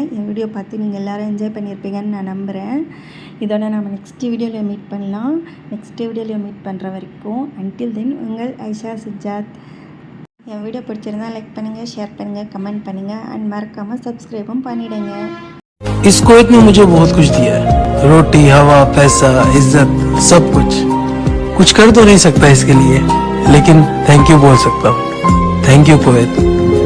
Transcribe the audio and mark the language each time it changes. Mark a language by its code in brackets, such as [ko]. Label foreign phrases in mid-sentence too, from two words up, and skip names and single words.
[ta] என் வீடியோ பார்த்து நீங்கள் எல்லோரும் என்ஜாய் பண்ணியிருப்பீங்கன்னு நான் நம்புகிறேன். இதோட நம்ம நெக்ஸ்ட் வீடியோவில் மீட் பண்ணலாம். நெக்ஸ்ட் வீடியோவில் மீட் பண்ணுற வரைக்கும் [en] until then [ta] உங்கள் ஐஷா சுஜாத். என் வீடியோ பிடிச்சிருந்தால் லைக் பண்ணுங்கள், ஷேர் பண்ணுங்கள், கமெண்ட் பண்ணுங்கள் அண்ட் மறக்காமல் சப்ஸ்கிரைபும் பண்ணிவிடுங்க. [hi] इस कोविड ने मुझे बहुत कुछ दिया है, रोटी, हवा, पैसा, इज्जत, सब कुछ कर तो नहीं सकता इसके लिए, लेकिन [en] thank you [hi] बोल सकता हूँ. [en] thank you Covid.